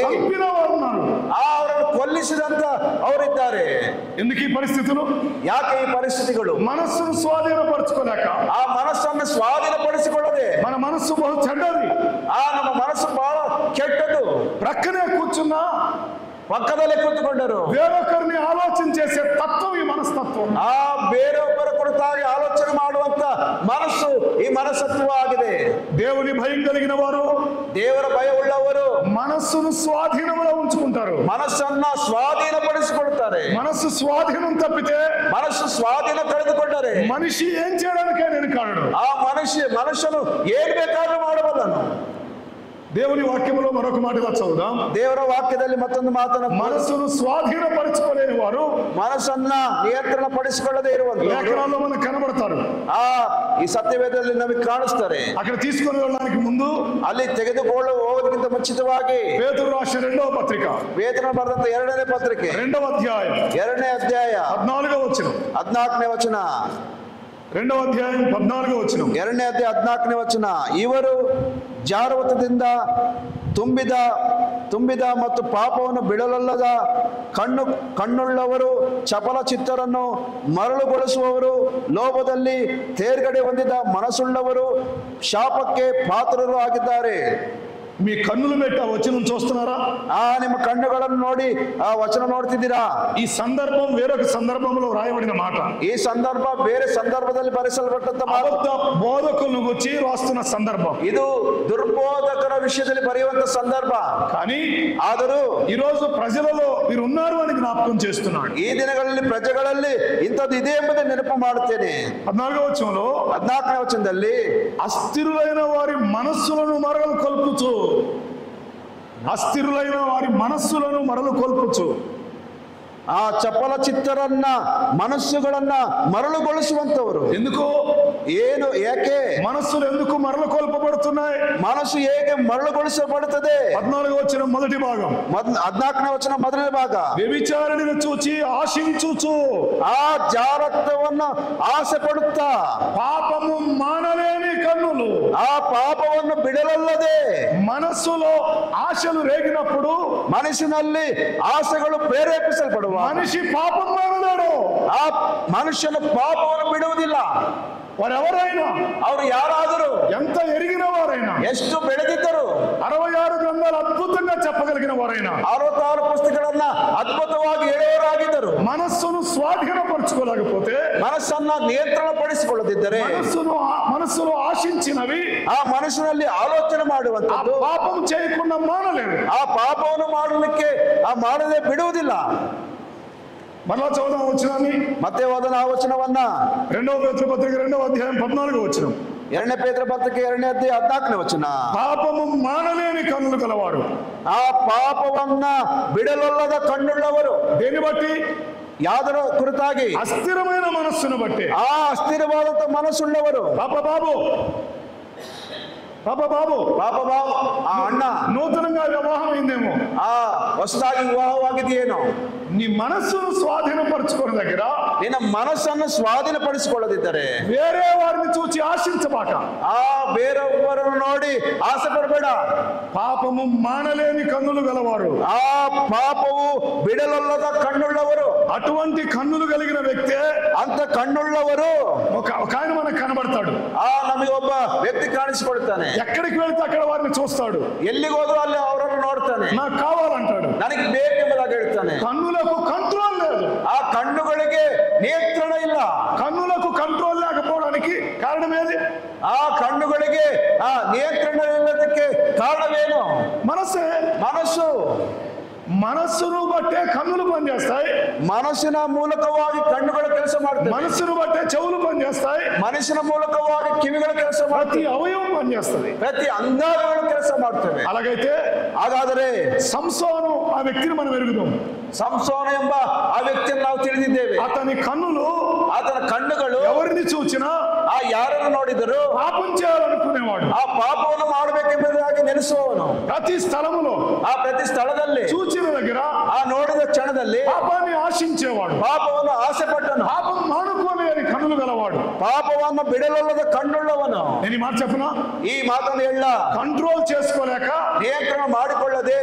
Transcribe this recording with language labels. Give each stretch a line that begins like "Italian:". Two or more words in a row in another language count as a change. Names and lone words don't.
Telugu: చంపిన వారు ఉన్నారు.
Kannada: ಅವರನ್ನು ಕೊಲ್ಲಿಸಿದಂತ ಅವರಿದ್ದಾರೆ.
Telugu: ఎందుకు ఈ పరిస్థితులు?
Kannada: ಯಾಕೆ ಈ ಪರಿಸ್ಥಿತಿಗಳು?
Telugu: మనస్సును స్వాధీనపరచుకోలేక.
Kannada: ಆ ಮನಸ್ಸನ್ನು ಸ್ವಾಧೀನಪಡಿಸಿಕೊಳ್ಳದೆ
Telugu: మన మనస్సు బహు చెడ్డది.
Kannada: ನಮ್ಮ ಮನಸ್ಸು ಬಹಳ ಕೆಟ್ಟದು.
Telugu: ప్రక్కనే కూర్చున్నా
Kannada: ಪಕ್ಕದಲ್ಲಿ ಕೂತ್ಕೊಂಡರು
Telugu: వేరొకరిని ఆలోచన చేసే తత్వం ఈ మనస్తత్వం.
Kannada: ಬೇರೊಬ್ಬರ ಕುರಿತಾಗಿ ಆಲೋಚನೆ ಮಾಡುವಂತ ಮನಸ್ಸು ಈ ಮನಸ್ತತ್ವ ಆಗಿದೆ.
Telugu: దేవుని భయం కలిగిన వారు,
Kannada: ದೇವರ ಭಯ ಉಳ್ಳವರು
Telugu: మనస్సును స్వాధీనంలో ఉంచుకుంటారు.
Kannada: ಮನಸ್ಸನ್ನ ಸ್ವಾಧೀನಪಡಿಸಿಕೊಳ್ತಾರೆ.
Telugu: మనస్సు స్వాధీనం తప్పితే
Kannada: ಮನಸ್ಸು ಸ್ವಾಧೀನ ಕಳೆದುಕೊಂಡರೆ
Telugu: మనిషి ఏం చేయడానికే నేను కాడు.
Kannada: ಮನುಷ್ಯನು ಏನ್ ಬೇಕಾದ್ರೂ ಮಾಡಬಲ್ಲನು.
Telugu: దేవుని వాక్యములో మరొక మాటగా చదువుదాం.
Kannada: ದೇವರ ವಾಕ್ಯದಲ್ಲಿ ಮತ್ತೊಂದು ಮಾತನ್ನು,
Telugu: మనసును స్వాధీనపరచుకోలేని వారు
Kannada: ಮನಸ್ಸನ್ನ ನಿಯಂತ್ರಣ ಪಡಿಸಿಕೊಳ್ಳದೆ ಇರುವಂತವರು
Telugu: లేఖనాల్లో మనకు కనబడతారు.
Kannada: ಈ ಸತ್ಯವೇದದಲ್ಲಿ ನಮಗೆ ಕಾಣಿಸ್ತಾರೆ.
Telugu: అక్కడ తీసుకొని వెళ్ళడానికి ముందు
Kannada: ಅಲ್ಲಿ ತೆಗೆದುಕೊಳ್ಳು ಹೋಗೋದಕ್ಕಿಂತ ಮುಂಚಿತವಾಗಿ
Telugu: పేతురు రాసిన 2వ పత్రిక,
Kannada: ಪೇತ್ರನು ಬರೆದಂತ 2ನೇ ಪತ್ರಿಕೆ
Telugu: 2వ అధ్యాయం
Kannada: 2ನೇ ಅಧ್ಯಾಯ
Telugu: 14వ వచనం,
Kannada: 14ನೇ ವಚನ,
Telugu: 2వ అధ్యాయం 14వ వచనం.
Kannada: 2ನೇ ಅಧ್ಯಾಯ 14ನೇ ವಚನ. ಇವರು ಜಾರವತದಿಂದ ತುಂಬಿದ ಮತ್ತು ಪಾಪವನ್ನು ಬಿಡಲಲ್ಲದ ಕಣ್ಣುಳ್ಳವರು, ಚಪಲ ಚಿತ್ತರನ್ನು ಮರಳುಗೊಳಿಸುವವರು, ಲೋಭದಲ್ಲಿ ತೇರ್ಗಡೆ ಹೊಂದಿದ ಮನಸ್ಸುಳ್ಳವರು, ಶಾಪಕ್ಕೆ ಪಾತ್ರರು ಆಗಿದ್ದಾರೆ.
Telugu: మీ కన్నులు పెట్టి ఆ వచనం చూస్తున్నారా?
Kannada: ನಿಮ್ಮ కన్నుಗಳನ್ನು ನೋಡಿ ಆ ವಚನ ನೋಡ್ತಿದ್ದೀರಾ?
Telugu: ఈ సందర్భం వేరొక సందర్భంలో రాయబడిన మాట.
Kannada: ಈ ಸಂದರ್ಭ ಬೇರೆ ಸಂದರ್ಭದಲ್ಲಿ ಬರೆಸಲ್ಪಟ್ಟಂತ
Telugu: అబద్ధ బోధకులను గురించి రాస్తున్న సందర్భం.
Kannada: ಇದು ದುರ್ಬೋಧಕರ ವಿಷಯದಲ್ಲಿ ಬರೆಯುವಂತ ಸಂದರ್ಭ.
Telugu: కానీ
Kannada: ಆದರೂ
Telugu: ఈ రోజు ప్రజలలో మీరు ఉన్నారు అని జ్ఞాపకం చేస్తున్నాడు.
Kannada: ಈ ದಿನಗಳಲ್ಲಿ ಪ್ರಜೆಗಳಲ್ಲಿ ಇಂಥದ್ದು ಇದೆ ಎಂಬುದನ್ನು ನೆನಪು ಮಾಡುತ್ತೇನೆ.
Telugu: 14వ వచనంలో
Kannada: 14ನೇ ವಚನದಲ್ಲಿ
Telugu: అస్థిరులైన వారి మనస్సులను మరలు కొల్పుచు, అస్థిరులైన వారి మనస్సులను మరలు కొల్పుచు,
Kannada: ಆ ಚಪಲ ಚಿತ್ತರನ್ನ ಮನಸ್ಸುಗಳನ್ನ ಮರಳುಗೊಳಿಸುವಂತವರು.
Telugu: ఎందుకు?
Kannada: ಯಾಕೆ
Telugu: మనస్సులు ఎందుకు మరలు కొల్పబడుతున్నాయి?
Kannada: ಮನಸ್ಸು ಹೇಗೆ ಮರಳುಗೊಳಿಸಬಡುತ್ತದೆ?
Telugu: 14వ వచనం మొదటి భాగం,
Kannada: 14ನೇ ವಚನ ಮೊದಲನೇ ಭಾಗ.
Telugu: వ్యభిచారిణిని చూచి ఆశించుచు,
Kannada: ಆ ಜಾರತ್ವವನ್ನ ಆಸೆ ಪಡುತ್ತಾ,
Telugu: పాపము మానలేని కన్నులు,
Kannada: ಆ ಪಾಪವನ್ನು ಬಿಡಲಲ್ಲದೆ,
Telugu: మనస్సులో ఆశలు రేగినప్పుడు
Kannada: ಮನಸ್ಸಿನಲ್ಲಿ ಆಸೆಗಳು ಪ್ರೇರೇಪಿಸಲ್ಪಡುವ
Telugu: మనిషి పాపం మానలేడు.
Kannada: ಆ ಮನುಷ್ಯನ ಪಾಪವನ್ನು ಬಿಡುವುದಿಲ್ಲ.
Telugu: వారెవరైనా,
Kannada: ಅವರು ಯಾರಾದರೂ,
Telugu: ఎంత ఎరిగిన వారైనా,
Kannada: ಎಷ್ಟು ಬೆಳೆದಿದ್ದರು,
Telugu: 66 గ్రంథాలు అద్భుతంగా చెప్పగలిగిన వారైనా,
Kannada: 66 ಪುಸ್ತಕಗಳನ್ನ ಅದ್ಭುತವಾಗಿ ಹೇಳುವವರಾಗಿದ್ದರು,
Telugu: మనస్సును స్వాధీనపరచుకోలేకపోతే,
Kannada: ಮನಸ್ಸನ್ನ ನಿಯಂತ್ರಣ ಪಡಿಸಿಕೊಳ್ಳದಿದ್ದರೆ,
Telugu: మనస్సులో ఆశించినవి
Kannada: ಆ ಮನಸ್ಸಿನಲ್ಲಿ ಆಲೋಚನೆ
Telugu: ఆ
Kannada: ಮಾಡುವಂತದ್ದು
Telugu: పాపం చేయకుండా మానలేవు.
Kannada: ಆ ಪಾಪವನ್ನು ಮಾಡಲಿಕ್ಕೆ ಮಾಡದೆ ಬಿಡುವುದಿಲ್ಲ.
Telugu: మరలా చదువుదాం వచనాన్ని.
Kannada: ಮತ್ತೆ ಓದನ ಆ ವಚನವನ್ನ
Telugu: 2వ పేతురు పత్రిక 2వ అధ్యాయం 14వ వచనం.
Kannada: 2ನೇ ಪೇತ್ರ ಪತ್ರಿಕೆ 2ನೇ ಅಧ್ಯಾಯ 14ನೇ ವಚನ.
Telugu: పాపము మానలేని కన్నులు గలవారు.
Kannada: ಆ ಪಾಪವನ್ನ ಬಿಡಲೊಲ್ಲದ ಕಣ್ಣುಳ್ಳವರು.
Telugu: దేని బట్టి?
Kannada: ಯಾದರ ಕುರಿತಾಗಿ?
Telugu: అస్థిరమైన మనస్సును బట్టి.
Kannada: ಆ ಅಸ್ಥಿರವಾದಂತ ಮನಸ್ಸುಳ್ಳವರು.
Telugu: పాప బాబు
Kannada: ಆ ಅಣ್ಣ
Telugu: నూతనంగా వివాహం అయిందేమో,
Kannada: ಹೊಸದಾಗಿ ವಿವಾಹವಾಗಿದೆಯೇನೋ,
Telugu: నీ మనస్సును స్వాధీనపరచుకున్న దగ్గర,
Kannada: ನಿನ್ನ ಮನಸ್ಸನ್ನು ಸ್ವಾಧೀನಪಡಿಸಿಕೊಳ್ಳದಿದ್ದರೆ,
Telugu: వేరే వారిని చూచి ఆశించబాక.
Kannada: ಬೇರೊಬ್ಬರನ್ನು ನೋಡಿ ಆಸೆ ಪಡಬೇಡ.
Telugu: పాపము మానలేని కన్నులు గలవారు.
Kannada: ಆ ಪಾಪವು ಬಿಡಲೊಲ್ಲದ ಕಣ್ಣುಳ್ಳವರು.
Telugu: అటువంటి కన్నులు కలిగిన వ్యక్తే,
Kannada: ಅಂತ కಣ್ಣుಳ್ಳವರು
Telugu: ఒక ఆయన మనకు కనబడతాడు.
Kannada: ನಮಗೆ ಒಬ್ಬ ವ್ಯಕ್ತಿ ಕಾಣಿಸಿಕೊಳ್ತಾನೆ.
Telugu: ఎక్కడికి వెళ్తే అక్కడ వారిని చూస్తాడు.
Kannada: ಎಲ್ಲಿಗೆ ಹೋದ್ರು ಅಲ್ಲಿ ಅವರನ್ನು ನೋಡ್ತಾನೆ.
Telugu: నాకు కావాలంటాడు.
Kannada: ನನಗೆ ಬೇಕೆಂಬುದಾಗಿ ಹೇಳ್ತಾನೆ.
Telugu: కన్నులకు కంట్రోల్ లేదు.
Kannada: ಆ ಕಣ್ಣುಗಳಿಗೆ ನಿಯಂತ್ರಣ ಇಲ್ಲ.
Telugu: కన్నులకు కంట్రోల్ లేకపోవడానికి కారణం ఏది?
Kannada: ಆ ಕಣ್ಣುಗಳಿಗೆ ನಿಯಂತ್ರಣ ಇಲ್ಲದಕ್ಕೆ ಕಾರಣವೇನು?
Telugu: మనస్సును బట్టే కన్నులు పనిచేస్తాయి.
Kannada: ಮನಸ್ಸಿನ ಮೂಲಕವಾಗಿ ಕಣ್ಣುಗಳು ಕೆಲಸ ಮಾಡ್ತವೆ.
Telugu: మనస్సును బట్టే చెవులు పనిచేస్తాయి.
Kannada: ಮನಸ್ಸಿನ ಮೂಲಕವಾಗಿ ಕಿವಿಗಳು ಕೆಲಸ ಮಾಡ್ತವೆ.
Telugu: ప్రతి అవయవం పనిచేస్తుంది.
Kannada: ಪ್ರತಿ ಅಂಗಾಂಗಗಳು ಕೆಲಸ ಮಾಡ್ತವೆ.
Telugu: అలాగైతే
Kannada: ಹಾಗಾದರೆ
Telugu: సంసోను ఆ వ్యక్తిని మనం ఎరుగుదాం.
Kannada: ಸಂಸೋನ ಎಂಬ ಆ ವ್ಯಕ್ತಿಯನ್ನು ನಾವು ತಿಳಿದಿದ್ದೇವೆ.
Telugu: అతని కన్నులు,
Kannada: ಆತನ ಕಣ್ಣುಗಳು
Telugu: ఎవరిని చూచినా
Kannada: ಯಾರನ್ನು ನೋಡಿದರು
Telugu: పాపం చేయాలనుకునేవాడు.
Kannada: ಆ ಪಾಪವನ್ನು ಮಾಡಬೇಕೆಂಬುದಾಗಿ ನೆನೆಸುವವನು.
Telugu: ప్రతి స్థలములో,
Kannada: ಪ್ರತಿ ಸ್ಥಳದಲ್ಲಿ,
Telugu: చూచిన దగ్గర,
Kannada: ನೋಡಿದ ಕ್ಷಣದಲ್ಲಿ
Telugu: పాపాన్ని ఆశించేవాడు.
Kannada: ಪಾಪವನ್ನು ಆಸೆ ಪಟ್ಟನು.
Telugu: పాపం మానుకోలేని కన్నులు గలవాడు.
Kannada: ಪಾಪವನ್ನು ಬಿಡಲೊಲ್ಲದ ಕಣ್ಣುಳ್ಳವನು.
Telugu: నేను ఈ మాట చెప్పనా?
Kannada: ಈ ಮಾತನ್ನು ಹೇಳ,
Telugu: కంట్రోల్ చేసుకోలేక,
Kannada: ನಿಯಂತ್ರಣ ಮಾಡಿಕೊಳ್ಳದೆ